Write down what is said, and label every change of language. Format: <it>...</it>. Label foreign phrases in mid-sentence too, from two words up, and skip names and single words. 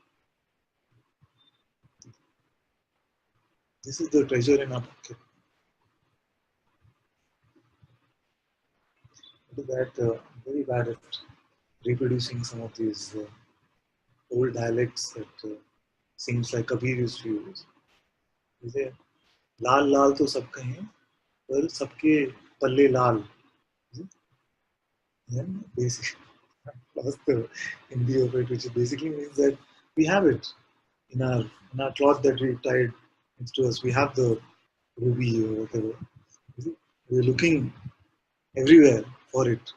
<en>This is the treasure in our pocket. After that, I'm very bad at reproducing some of these old dialects that seems like Kabir used to use.</en> <hi>जैसे लाल लाल तो सब कहें पर सबके पल्ले लाल.</hi> <en>Then basically, lost the Hindi of it, which basically means that we have it in our cloth that we tied next to us. We have the ruby or whatever. We're looking everywhere for it.</en>